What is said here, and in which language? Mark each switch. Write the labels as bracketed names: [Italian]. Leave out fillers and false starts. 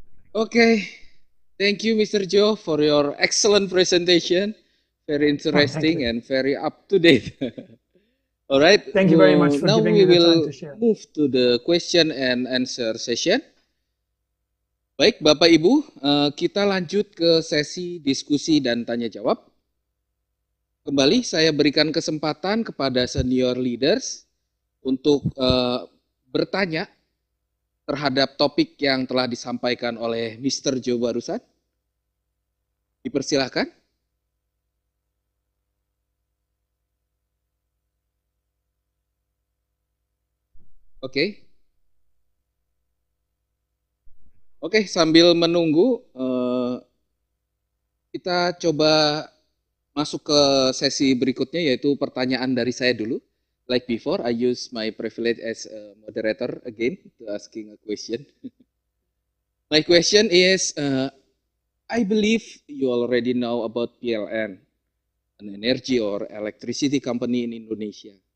[English] Okay. Thank you, Mr. Joe, for your excellent presentation. Very interesting and very up to date. All right. Thank you very much for giving me the time to share. Now we will move to the question and answer session. [Indonesian] Baik, Bapak Ibu, kita lanjut ke sesi diskusi dan tanya jawab. Kembali saya berikan kesempatan kepada [English] senior leaders [Indonesian] untuk bertanya terhadap topik yang telah disampaikan oleh Mr. Joe barusan. Dipersilahkan. Oke. Oke, sambil menunggu, kita coba masuk ke sesi berikutnya, yaitu pertanyaan dari saya dulu. [English] Like before, I use my privilege as a moderator again to asking a question. My question is, I believe you already know about PLN, an energy or electricity company in Indonesia.